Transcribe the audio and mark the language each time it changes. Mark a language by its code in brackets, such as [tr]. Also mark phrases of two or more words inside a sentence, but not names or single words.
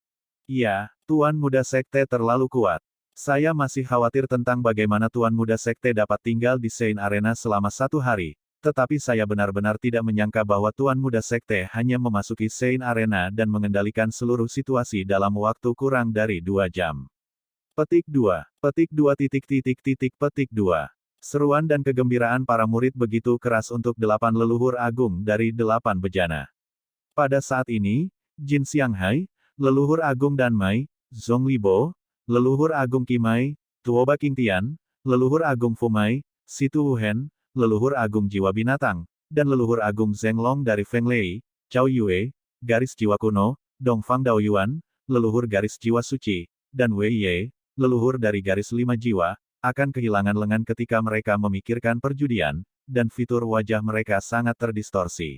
[id] Iya, Tuan Muda Sekte terlalu kuat. Saya masih khawatir tentang bagaimana Tuan Muda Sekte dapat tinggal di Sein Arena selama 1 hari, tetapi saya benar-benar tidak menyangka bahwa Tuan Muda Sekte hanya memasuki Sein Arena dan mengendalikan seluruh situasi dalam waktu kurang dari 2 jam. Petik 2. Petik 2 titik titik titik petik 2. Seruan dan kegembiraan para murid begitu keras untuk 8 leluhur agung dari 8 bejana. Pada saat ini, Jin Xianghai, leluhur agung Danmai, Zonglibo, leluhur agung Qimai, Tuoba Qingtian, leluhur agung Fumai, Situ Wuhen, leluhur agung jiwa binatang, dan leluhur agung Zhenglong dari Fenglei, Cao Yue, garis jiwa kuno, Dongfang Daoyuan, leluhur garis jiwa suci, dan Wei Ye, leluhur dari garis 5 jiwa, akan kehilangan lengan ketika mereka memikirkan perjudian, dan fitur wajah mereka sangat terdistorsi.